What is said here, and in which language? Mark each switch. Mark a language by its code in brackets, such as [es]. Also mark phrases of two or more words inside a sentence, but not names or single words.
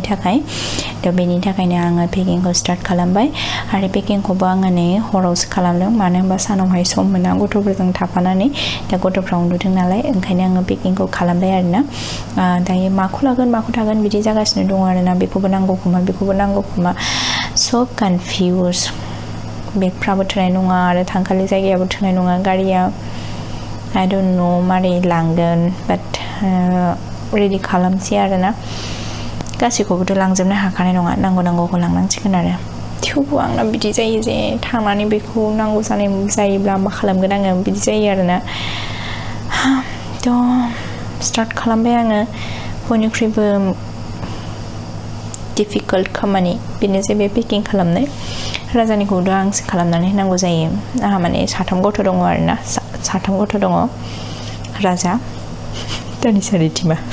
[brx] थाखाय दा बेनि थाखायनो आङो पेकिंखौ स्टार्ट खालामबाय आरो पेकिंखौबो आङो नै हरावसो खालामदों मानो होनबा सानावहाय सम मोना गथ'फोरजों थाफानानै दा गथ'फ्रा उन्दुदों नालाय ओंखायनो आङो पेकिंखौ खालामबाय आरोना दायो माखौ लागोन माखौ थागोन बिदि जागासिनो दङ आरोना बेखौबो नांगौ खोमा सब कनफिउज बेगफ्राबो थोनाय नङा आरो थांखालि जायगायाबो थोनाय नङा गारिया [en] I don't know [brx] मारै लांगोन बाट रेडि खालामसै आरोना गासैखौबोथ' लांजोबनो हाखानाय नङा नांगौखौ लांनांसिगोन आरो थेवबो आंना बिदि जायो जे थांनानै बेखौ नांगौ जानाय जायोब्ला मा खालामगोन आङो बिदि जायो आरोना थ' स्टार्ट खालामबाय आङो बयनिख्रुइबो डिफिकाल्ट खामानि बेनोसै बे पेकिं खालामनाय राजानिखौथ' आंसो खालामनानै होनांगौ जायो आंहा माने 3 गथ' दङ आरोना 3 गथ' दङ राजा तानिशा रिधिमा